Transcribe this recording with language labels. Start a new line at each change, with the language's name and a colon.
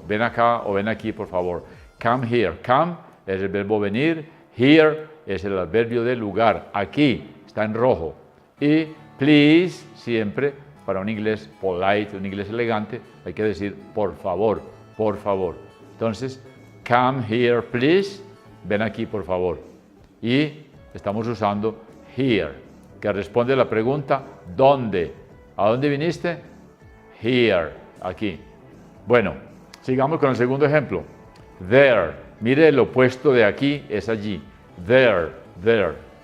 Spanish: Ven acá o ven aquí, por favor.
English: Come here.
Spanish: Come es el verbo venir. Here es el adverbio de lugar. Aquí está en rojo. Y please, siempre para un inglés polite, un inglés elegante, hay que decir por favor, por favor.
English: Entonces, come here, please.
Spanish: Ven aquí, por favor. Y estamos usando here, que responde a la pregunta ¿dónde? ¿A dónde viniste? Here, aquí. Bueno, sigamos con el segundo ejemplo. There. Mire, el opuesto de aquí es allí. There, there.